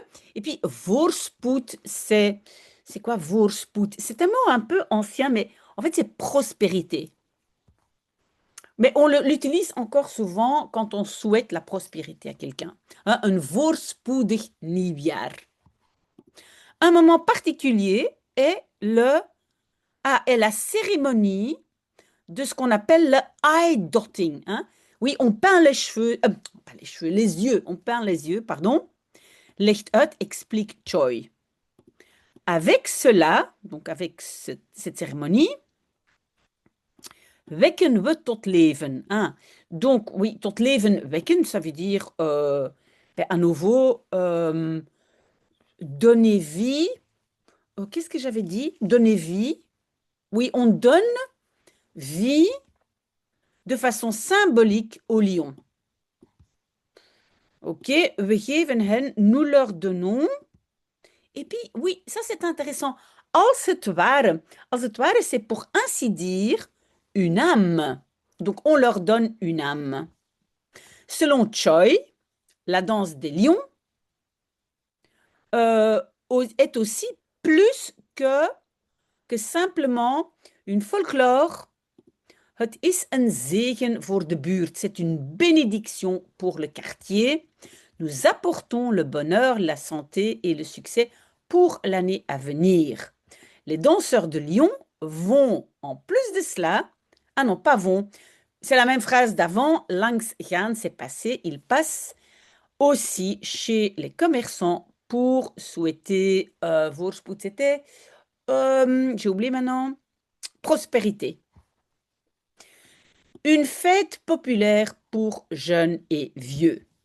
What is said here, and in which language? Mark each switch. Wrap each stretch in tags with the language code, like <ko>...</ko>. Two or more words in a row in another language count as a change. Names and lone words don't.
<fr>Et puis, voorspoed, c'est quoi voorspoed? C'est un mot un peu ancien, mais en fait, c'est prospérité. Mais on l'utilise encore souvent quand on souhaite la prospérité à quelqu'un. Hein, un</fr> <nl>voorspoedig nieuwjaar.</nl> <fr>Un moment particulier est la cérémonie de ce qu'on appelle le</fr> <en>eye dotting.</en> <fr>Hein. Oui, on peint les cheveux, pas les cheveux, les yeux. On peint les yeux, pardon.</fr> <nl>Legt uit,</nl> <fr>explique Choi. Avec cela, donc avec cette cérémonie,</fr> <nl>wekken we tot leven.</nl> <fr>Hein. Donc, oui,</fr> <nl>tot leven wekken,</nl> <fr>ça veut dire à nouveau donner vie. Qu'est-ce que j'avais dit? Donner vie. Oui, on donne vie de façon symbolique aux lions.</fr> <nl>Ok, we geven hen,</nl> <fr>nous leur donnons. Et puis, oui, ça c'est intéressant.</fr> <nl>Als het ware. Als het ware,</nl> <fr>c'est pour ainsi dire une âme. Donc, on leur donne une âme. Selon Choi, la danse des lions est aussi plus que simplement une folklore.</fr> <nl>Het is een zegen voor de buurt.</nl> <fr>C'est une bénédiction pour le quartier. Nous apportons le bonheur, la santé et le succès pour l'année à venir. Les danseurs de Lyon vont, en plus de cela, ah non, pas vont, c'est la même phrase d'avant,</fr> <nl>langs gaan,</nl> <fr>c'est passé, ils passent aussi chez les commerçants pour souhaiter, voorspoed, c'était, j'ai oublié maintenant, prospérité. Une fête populaire pour jeunes et vieux.</fr>